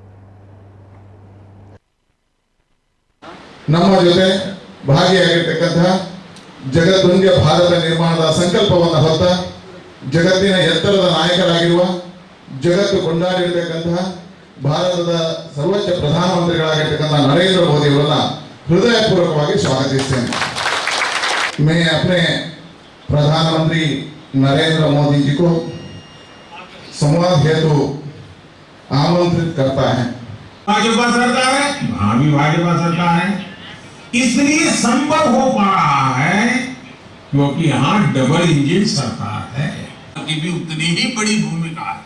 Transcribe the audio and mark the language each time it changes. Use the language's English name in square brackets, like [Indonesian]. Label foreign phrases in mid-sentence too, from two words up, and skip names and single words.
[Kannada] ನಮ್ಮ ಜೊತೆ ಭಾಗಿಯಾಗಿರ್ತಕ್ಕಂತಹ ಜಗದ್ವಂದ್ಯ ಭಾರತ ನಿರ್ಮಾಣದ ಸಂಕಲ್ಪವನ್ನು ಹೊತ್ತ ಜಗತ್ತಿನ ಎತ್ತರದ ನಾಯಕರಾಗಿರುವ, ಜಗತ್ತು ಕೊಂಡಾಡಿರತಕ್ಕಂತಹ ಭಾರತದ ಸರ್ವೋಚ್ಚ ಪ್ರಧಾನಮಂತ್ರಿಗಳಾಗಿರ್ತಕ್ಕಂಥ ನರೇಂದ್ರ ಮೋದಿ ಅವರನ್ನ ಹೃದಯಪೂರ್ವಕವಾಗಿ ಸ್ವಾಗತಿಸ್ತೇನೆ. [Hindi] मैं अपने प्रधानमंत्री नरेंद्र मोदी जी को संवाद हेतु आमंत्रित करता है। भाजपा सरकार है, भी भाजपा सरकार है, इसलिए संभव हो पा रहा है क्योंकि यहाँ [English] double engine [Hindi] सरकार है की भी उतनी ही बड़ी भूमिका है।